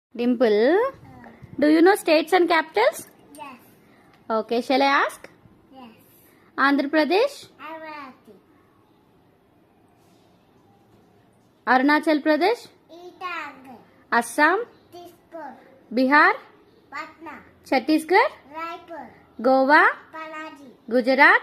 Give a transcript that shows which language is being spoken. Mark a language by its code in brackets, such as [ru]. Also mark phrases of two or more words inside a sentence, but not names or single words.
[en] Dimple, do you know states and capitals? Yes. Okay, shall I ask? Yes. Andhra Pradesh, Amarati. Arunachal Pradesh, Itang. Assam, Dispur. Bihar, Patna. Chhattisgarh, Raipur. Goa, Panaji. Gujarat,